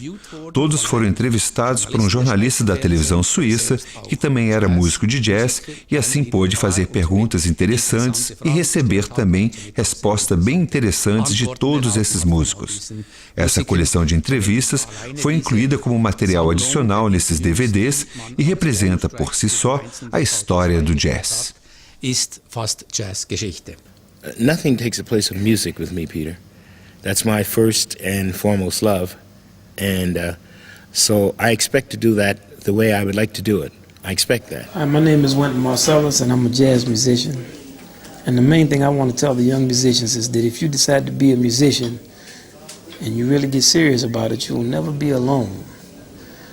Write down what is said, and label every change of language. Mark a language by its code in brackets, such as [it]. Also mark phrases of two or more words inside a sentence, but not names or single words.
[pt] Todos foram entrevistados por um jornalista da televisão suíça, que também era músico de jazz, e assim pôde fazer perguntas interessantes e receber também respostas bem interessantes de todos esses músicos. Essa coleção de entrevistas foi incluída como material adicional nesses DVDs e representa por si só a história do jazz. [de] Ist fast Jazzgeschichte. [en] Nothing takes the place of music with me, Peter. That's my first and foremost love, and so I expect to do that the way I would like to do it. I expect that. Hi, my name is Wynton Marsalis, and I'm a jazz musician. And the main thing I want to tell the young musicians is that if you decide to be a musician and you really get serious about it, you will never be alone.